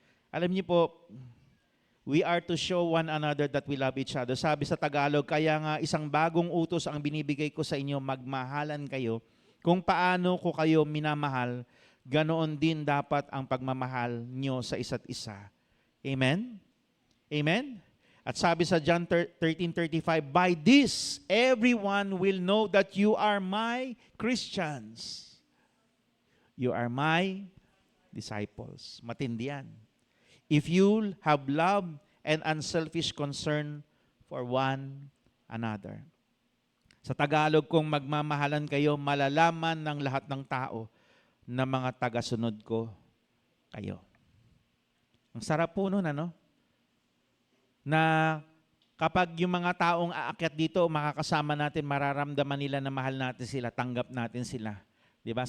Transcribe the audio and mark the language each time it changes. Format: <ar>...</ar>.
<tl>Alam niyo po,</tl> <en>we are to show one another that we love each other.</en> <tl>Sabi sa Tagalog, kaya nga isang bagong utos ang binibigay ko sa inyo, magmahalan kayo. Kung paano ko kayo minamahal, ganoon din dapat ang pagmamahal nyo sa isa't isa. Amen? Amen? At sabi sa</tl> <en>John 13:35, by this, everyone will know that you are my Christians. You are my disciples.</en> <tl>Matindi yan.</tl> <en>If you have love and unselfish concern for one another.</en> <tl>Sa Tagalog, kung magmamahalan kayo, malalaman ng lahat ng tao na mga tagasunod ko kayo. Ang sarap po nun, na kapag yung mga taong aakyat dito, makakasama natin, mararamdaman nila na mahal natin sila, tanggap natin sila. Diba?</tl>